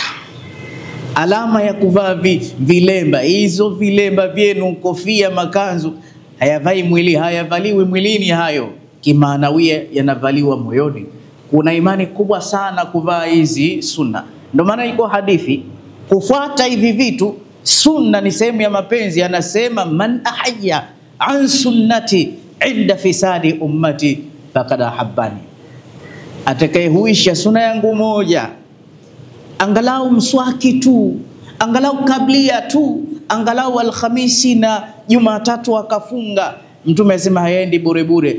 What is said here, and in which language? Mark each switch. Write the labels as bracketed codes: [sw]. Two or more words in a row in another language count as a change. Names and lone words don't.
[sw] Alama ya kuvaa vilemba, hizo vilemba vyenu, kofia, makanzu, hayavai mwili, hayavaliwi mwilini hayo, kimaanawia yanavaliwa moyoni. Kuna imani kubwa sana kuvaa hizi sunna. Ndio maana iko hadithi kufuata hivi vitu. Sunna ni sehemu ya mapenzi. Anasema [ar] من أحيا عن سنتي عند فساد أمتي فقد أحبني, [sw] atakayehuisha sunna yangu moja, angalau mswaki tu, angalau kablia tu, angalau alhamisi na Jumatatu akafunga, Mtume asema haendi bure bure.